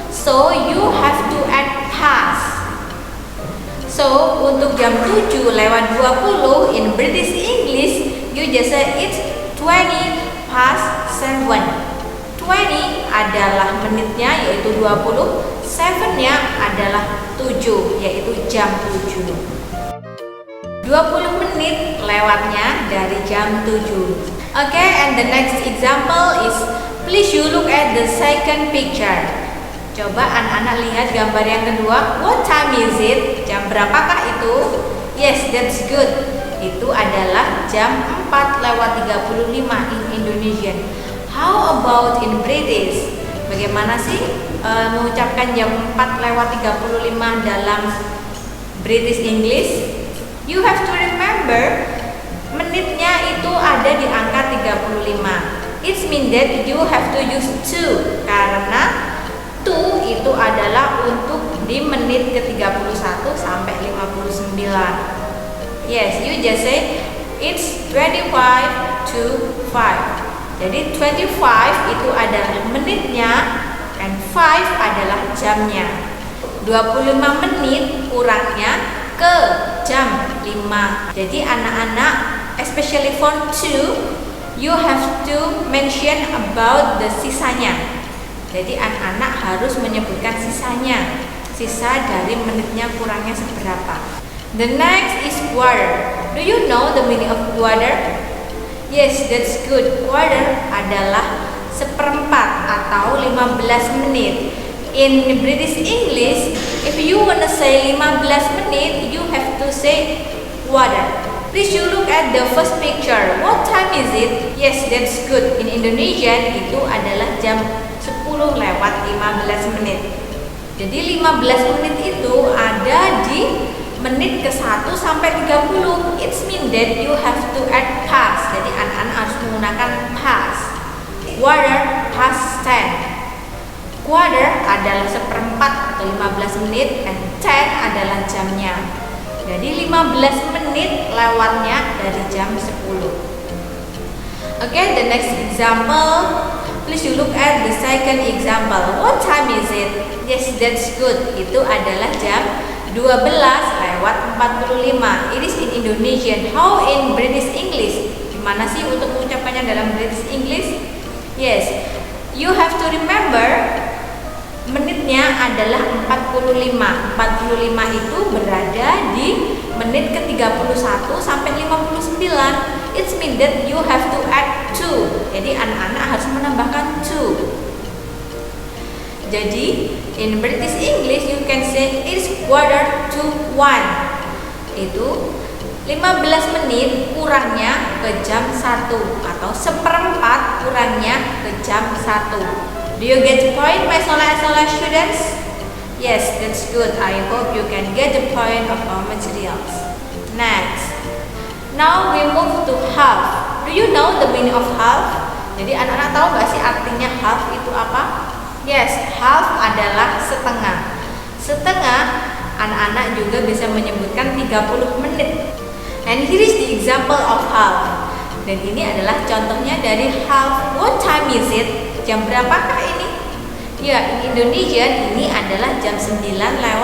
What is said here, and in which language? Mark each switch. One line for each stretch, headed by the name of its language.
English: So, you have to add past. So,
Indonesian: untuk jam
English: 7:20 in British English, you just say it's 20 past 7.
Indonesian: 20 adalah menitnya yaitu 20, 7-nya adalah 7 yaitu jam 7. 20 menit lewatnya dari jam 7.
English: Okay, and the next example is please you look at the second picture.
Indonesian: Coba anak-anak lihat gambar yang kedua.
English: What time is it?
Indonesian: Jam berapakah itu?
English: Yes, that's good.
Indonesian: Itu adalah jam 4:35
English: in Indonesian. How about in British?
Indonesian: Bagaimana sih mengucapkan jam 4:35 dalam British English?
English: You have to remember
Indonesian: menitnya itu ada di angka 35.
English: It means that you have to use to,
Indonesian: karena to itu adalah untuk di menit ke-31 sampai 59.
English: Yes, you just say it's 25 to 5.
Indonesian: Jadi 25 itu adalah menitnya and 5 adalah jamnya. 25 menit kurangnya ke jam 5. Jadi anak-anak,
English: especially for 2, you have to mention about the sisanya.
Indonesian: Jadi anak-anak harus menyebutkan sisanya. Sisa dari menitnya kurangnya seberapa.
English: The next is quarter. Do you know the meaning of quarter? Yes, that's good.
Indonesian: Quarter adalah seperempat atau 15 menit.
English: In British English, if you wanna say 15 menit, you have to say quarter. Please you look at the first picture. What time is it? Yes, that's good. In Indonesian
Indonesian: itu adalah jam 10:15 menit. Jadi 15 menit itu ada di menit ke-1 sampai 30.
English: It means that you have to add past.
Indonesian: Jadi anak-anak harus menggunakan past.
English: Quarter past 10.
Indonesian: Quarter adalah seperempat atau 15 menit, and 10 adalah jamnya. Jadi 15 menit lewatnya dari jam 10.
English: Okay, the next example. Please you look at the second example. What time is it? Yes, that's good.
Indonesian: Itu adalah jam 12:45.
English: It is in Indonesian. How in British English?
Indonesian: Gimana sih untuk mengucapkannya dalam British English?
English: Yes, you have to remember
Indonesian: menitnya adalah 45. 45 itu berada di menit ke-31 sampai 59.
English: It means that you have to add 2.
Indonesian: Jadi anak-anak harus menambahkan 2.
English: Jadi in British English you can say it's quarter to 1.
Indonesian: Itu 15 menit kurangnya ke jam 1 atau seperempat kurangnya ke jam 1.
English: Do you get the point, my solar students? Yes, that's good. I hope you can get the point of our materials. Next. Now we move to half. Do you know the meaning of half?
Indonesian: Jadi anak-anak tahu gak sih artinya half itu apa? Yes, half adalah setengah. Setengah anak-anak juga bisa menyebutkan 30 menit.
English: And here is the example of half.
Indonesian: Dan ini adalah contohnya dari half.
English: What time is it?
Indonesian: Jam berapakah ini? Ya,
English: in Indonesia
Indonesian: ini adalah jam 9:30.